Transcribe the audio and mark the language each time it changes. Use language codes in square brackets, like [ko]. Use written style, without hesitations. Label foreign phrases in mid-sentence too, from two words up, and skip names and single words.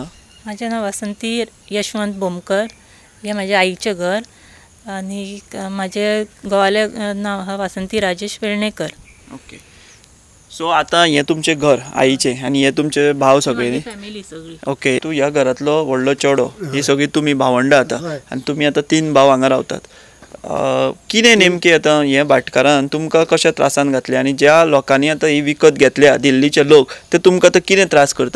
[mr] माझे नाव वासंती यशवंत बोमकर हे माझ्या आईचे घर आणि माझे घोवाले नाव हा वासंती राजेश वेर्णेकर. [kok] ओके सो आतां हें तुमचें घर आईचें आनी हे तुमचे भाव सगळे फॅमिली सगळी. ओके तूं ह्या घरांतलो व्हडलो चेडो ही सगळी तुमी भावंडां आतां आनी तुमी आतां 3 भाव हांगा रावतात. कितें नेमकें आतां हे भाटकारान तुमकां कशा त्रासान घातले आनी ज्या लोकांनी आतां ही विकत घेतल्या दिल्लीचे लोक ते तुमकां आतां कितें त्रास करता.